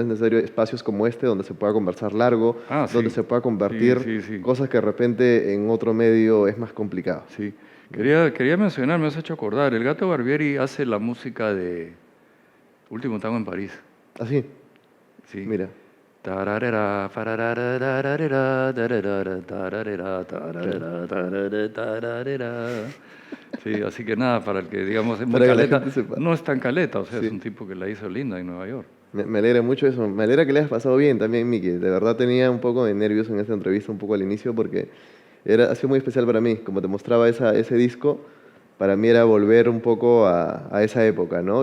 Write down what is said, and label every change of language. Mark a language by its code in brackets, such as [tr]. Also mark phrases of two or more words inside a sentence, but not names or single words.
[es] Es necesario espacios como este donde se pueda conversar largo, donde Sí. se pueda compartir Sí. cosas que de repente en otro medio es más complicado. Sí. Quería mencionar, me has hecho acordar, el Gato Barbieri hace la música de Último Tango en París. Así, Sí. mira. Tararara, fararara, tararara, tararara, tararara, tararara, tararara, tararara. Sí, así que nada, para el que digamos es muy Para que la caleta, gente sepa. no es tan caleta, o sea, es Sí. un tipo que la hizo linda en Nueva York. Me alegra mucho eso. Me alegra que le hayas pasado bien también, Miki. De verdad tenía un poco de nervios en esta entrevista, un poco al inicio, porque ha sido muy especial para mí. Como te mostraba ese disco, para mí era volver un poco a esa época, ¿no?